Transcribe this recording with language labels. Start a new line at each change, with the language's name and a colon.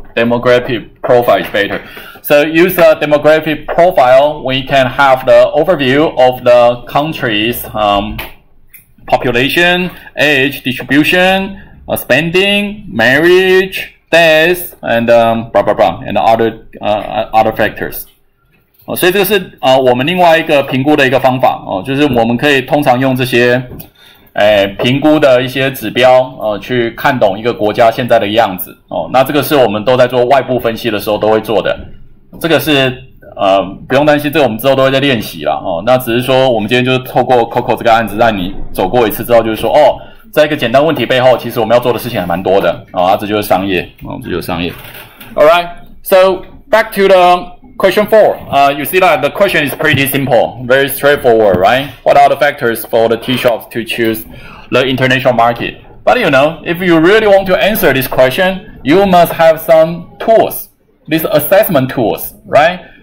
English: Demographic profile is better. So use a demographic profile, we can have the overview of the country's population, age distribution, spending, marriage, death, and blah blah blah, and other factors.
Chinese: 所以这个是我们另外一个评估的一个方法就是我们可以通常用这些评估的一些指标去看懂一个国家现在的样子那这个是我们都在做外部分析的时候都会做的。这个是不用担心，这个我们之后都会在练习啦那只是说我们今天就是透过 Coco 这个案子让你走过一次之后，就是说在一个简单问题背后，其实我们要做的事情还蛮多的这就是商业这就是商业。
English: All right, so back to the question 4. You see that the question is pretty simple, very straightforward, right? What are the factors for the tea shops to choose the international market? But if you really want to answer this question, you must have some tools, these assessment tools, right?